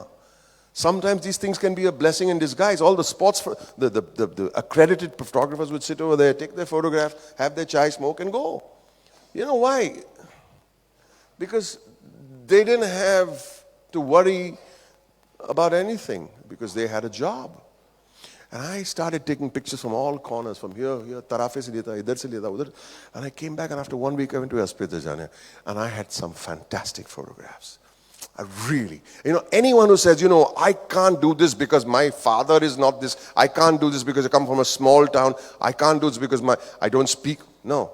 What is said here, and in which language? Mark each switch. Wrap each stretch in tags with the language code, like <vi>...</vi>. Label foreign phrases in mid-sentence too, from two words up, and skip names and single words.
<en>Sometimes these things can be a blessing in disguise. All the sports, the accredited photographers would sit over there, take their photograph, have their chai, smoke, and go. You know why? Because they didn't have to worry about anything, because they had a job. And I started taking pictures from all corners, from here,</en> <hi>तरफ़े से लेता, इधर से लेता, उधर.</hi> <en>And I came back, and after 1 week I went to Aspeta Jane, and I had some fantastic photographs. I really, anyone who says, I can't do this because my father is not this, I can't do this because I come from a small town, I can't do this because I don't speak. No.</en>